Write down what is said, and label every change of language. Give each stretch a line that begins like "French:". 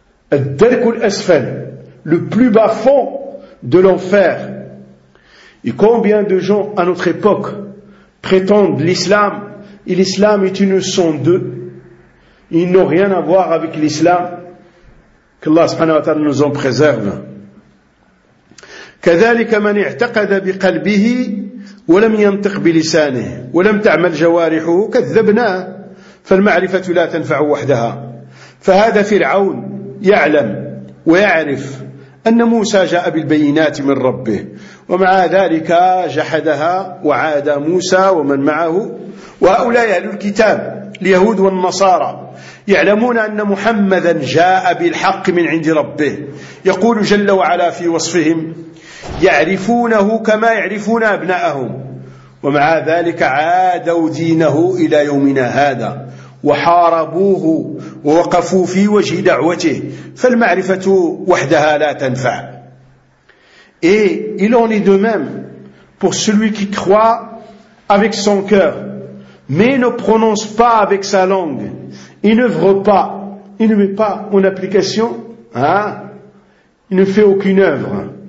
French: Ad-darkul asfal, le plus bas fond de l'enfer. Et combien de gens à notre époque prétendent l'islam et l'islam est une leçon d'eux. Ils n'ont rien à voir avec l'islam. Qu'Allah subhanahu wa ta'ala nous en préserve.
Arabic: كذلك من اعتقد بقلبه ولم ينطق بلسانه ولم تعمل جوارحه كذبناه فالمعرفة لا تنفع وحدها. فهذا فرعون يعلم ويعرف أن موسى جاء بالبينات من ربه ومع ذلك جحدها وعاد موسى ومن معه. وهؤلاء أهل الكتاب اليهود والنصارى يعلمون أن محمدا جاء بالحق من عند ربه، يقول جل وعلا في وصفهم يعرفونه كما يعرفون أبناءهم، ومع ذلك عادوا دينه إلى يومنا هذا وحاربوه ووقفوا في وجه دعوته، فالمعرفة وحدها لا تنفع.
French: Et il en est de même pour celui qui croit avec son cœur, mais ne prononce pas avec sa langue, il n'œuvre pas, il ne met pas en application, hein, il ne fait aucune œuvre.